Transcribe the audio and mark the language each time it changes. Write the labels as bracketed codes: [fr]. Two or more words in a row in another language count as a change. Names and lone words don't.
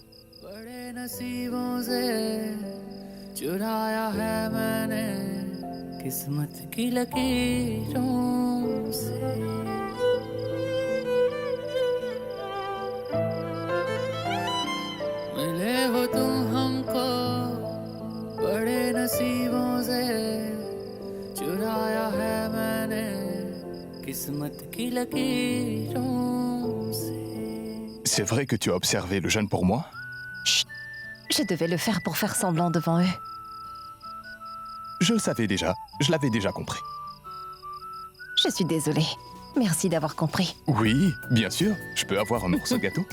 [hi] बड़े नसीबों से चुराया है मैंने किस्मत की लकीरों से मिले हो तुम हमको बड़े नसीबों से चुराया है मैंने किस्मत की लकीरों से. [fr] C'est vrai que tu as observé le jeûne pour moi? Chut. Je devais le faire pour faire semblant devant eux. Je le savais déjà, je l'avais déjà compris. Je suis désolée. Merci d'avoir compris. Oui, bien sûr, je peux avoir un morceau de gâteau?